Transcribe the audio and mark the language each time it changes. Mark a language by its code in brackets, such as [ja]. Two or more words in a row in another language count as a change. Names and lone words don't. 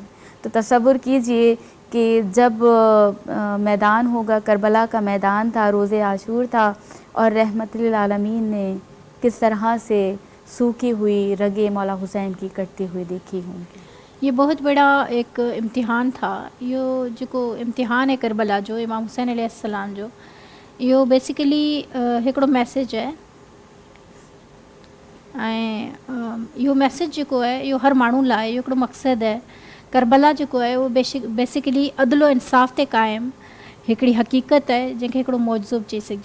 [ur] تو تصور کیجئے کہ جب میدان ہوگا، کربلا کا میدان تھا، روز عاشور تھا، اور رحمت للعالمین نے کس طرح سے سوکھی ہوئی رگیں مولا حسین کی کٹتی ہوئی دیکھی ہوں گی۔ یہ بہت بڑا ایک امتحان تھا، جو کو امتحان ہے کربلا جو امام حسین [ar] علیہ السلام [ur] جو یہ بیسیکلی [sd] हिकिड़ो मैसेज है ऐं इहो मैसेज जेको आहे इहो हर माण्हू लाइ इहो हिकिड़ो मक़सदु आहे। करबला जेको आहे उहो बेसिकली अदल इंसाफ़ ते क़ाइमु हिकिड़ी हक़ीक़त आहे जंहिंखे हिकिड़ो मौजज़ो बि चई सघिजे।